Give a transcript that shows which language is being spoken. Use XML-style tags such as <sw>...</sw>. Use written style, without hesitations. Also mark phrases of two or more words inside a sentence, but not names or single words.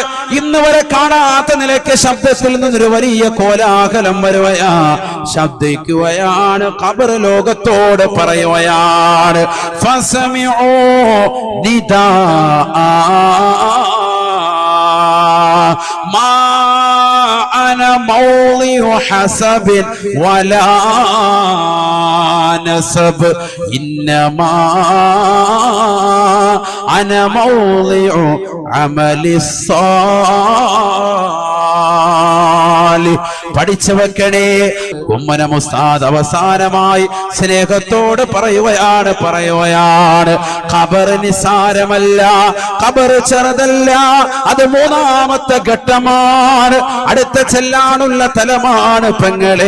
<ml>ഇന്ന് വരെ കാണാത്ത നിലയ്ക്ക് ശബ്ദത്തിൽ നിന്നൊരു വലിയ കോലാഹലം വരുകയാ, ശബ്ദിക്കുകയാണ്. ഖബർ ലോകത്തോട് പറയുകയാണ്</ml> <ar>فسمع نداء ما أنا موضع حسب ولا نسب إنما أنا موضع عمل الصالح.</ar> <ml>പഠിച്ചു വെക്കണേ. കുമ്മനം ഉസ്താദ് അവസാനമായി സ്നേഹത്തോട് പറയുകയാണ് ഖബർ നിസാരമല്ല, ഖബർ ചെറുതല്ല, അത് മൂന്നാമത്തെ ഘട്ടമാണ്, അടുത്ത ചെല്ലാനുള്ള തലമാണ് പെങ്ങളെ.</ml>